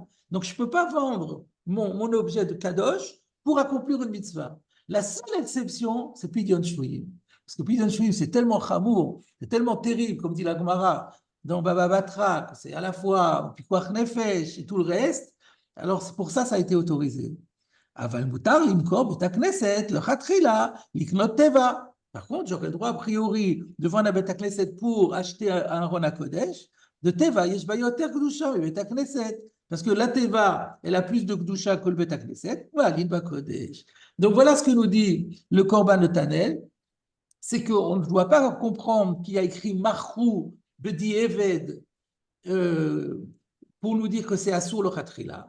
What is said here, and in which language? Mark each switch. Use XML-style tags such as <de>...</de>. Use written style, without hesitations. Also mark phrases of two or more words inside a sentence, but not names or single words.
<fr>Donc, je ne peux pas vendre mon objet de kadosh pour accomplir une mitzvah. La seule exception, c'est</fr> <he>Pidyon Shvuyim.</he> <fr>Parce que</fr> <he>Pidyon Shvuyim,</he> <fr>c'est tellement chamour, c'est tellement terrible, comme dit la Gemara, dans Baba Batra, c'est à la fois</fr> <he>Pikuach Nefesh</he> <fr>et tout le reste. Alors, c'est pour ça ça a été autorisé.</fr> <he>Aval mutar limkor bet hakneset le chatrila liknot teva.</he> <fr>Par contre, j'aurais le droit a priori de vendre un</fr> <he>bet hakneset</he> <fr>pour acheter un</fr> <he>Ron HaKodesh. De teva, yesh bayoter kedusha bet hakneset.</he> <fr>Parce que la teva, elle a plus de kedusha que le</fr> <he>bet hakneset.</he> <fr>Voilà, Kodesh. Donc voilà ce que nous dit le Korban de Tanel, c'est qu'on ne doit pas comprendre qu'il y a écrit</fr> <he>Marchou Bedi Eved</he> <fr>pour nous dire que c'est</fr> <he>Assour le Khatrila.</he>